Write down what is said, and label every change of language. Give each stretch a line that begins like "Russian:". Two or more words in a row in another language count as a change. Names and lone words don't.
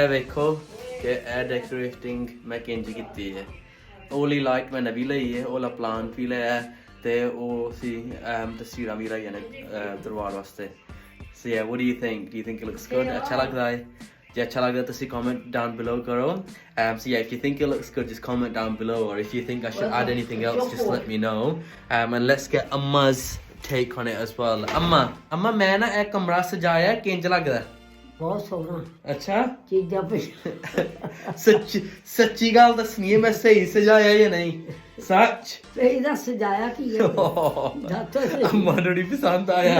Punjabi: ਇਹ ਵੇਖੋ ਕਿ ਇਹ ਡੈਕੋਰੇਟਿੰਗ ਮੈਂ ਕਿੰਜ ਕੀਤੀ ਹੈ। ਉਹਲੀ ਲਾਈਟ ਮੈਂ ਨਵੀਂ ਲਈ ਹੈ, ਉਹਲਾ ਪਲਾਂਟ ਵੀ ਲਿਆ ਤੇ ਉਹ ਸੀ ਤਸਵੀਰਾਂ ਵੀ ਲਾਈਆਂ ਨੇ ਦਰਬਾਰ ਵਾਸਤੇ।
English: So yeah, what do you think? Do you think it looks good?
Punjabi: ਅੱਛਾ ਲੱਗਦਾ ਹੈ? ਜੇ ਅੱਛਾ ਲੱਗਦਾ ਤੁਸੀਂ
English: comment down below
Punjabi: ਕਰੋ।
English: So yeah, if you think it looks good, just comment down below, or if you think I should add anything else, just let me know. And let's get Amma's take on it as well.
Punjabi: Amma ਮੈਂ ਨਾ ਇਹ ਕਮਰਾ ਸਜਾਇਆ ਕਿੰਜ ਲੱਗਦਾ? ਬਹੁਤ ਸੋਹਣਾ। ਅੱਛਾ ਚੀਜ਼ਾਂ ਸੱਚੀ ਗੱਲ ਦੱਸਣੀ ਹੈ, ਮੈਂ ਸਹੀ ਸਜਾਇਆ ਜਾਂ ਨਹੀਂ? ਸੱਚ ਸਹੀ ਦਾ ਸਜਾਇਆ ਕੀ ਹੈ? ਅੰਮਾ ਨੂੰ ਨਹੀਂ ਪਸੰਦ ਆਇਆ।